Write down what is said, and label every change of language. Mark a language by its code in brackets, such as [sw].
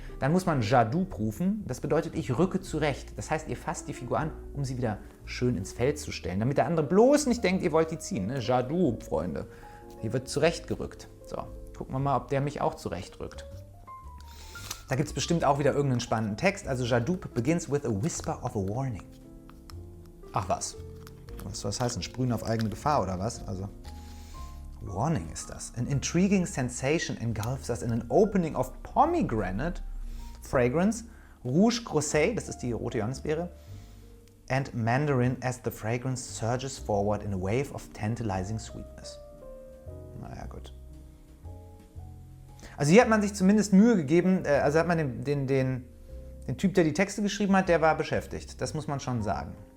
[de] Dann muss man Jadoub rufen. Das bedeutet, ich rücke zurecht. Das heißt, ihr fasst die Figur an, um sie wieder schön ins Feld zu stellen, damit der andere bloß nicht denkt, ihr wollt die ziehen. Ne? Jadoub, Freunde. Hier wird zurechtgerückt. So, gucken wir mal, ob der mich auch zurechtrückt. Da gibt es bestimmt auch wieder irgendeinen spannenden Text. [en] Also Jadoub begins with a whisper of a warning. [de] Ach was. Was soll das heißen? Sprühen auf eigene Gefahr oder was? Also, Warning ist das. [en] An intriguing sensation engulfs us in an opening of pomegranate fragrance, Rouge Groseille, [de] das ist die rote Johannisbeere, [en] and Mandarin as the fragrance surges forward in a wave of tantalizing sweetness. [de] Naja, gut. Also hier hat man sich zumindest Mühe gegeben, also hat man den Typ, der die Texte geschrieben hat, der war beschäftigt. Das muss man schon sagen.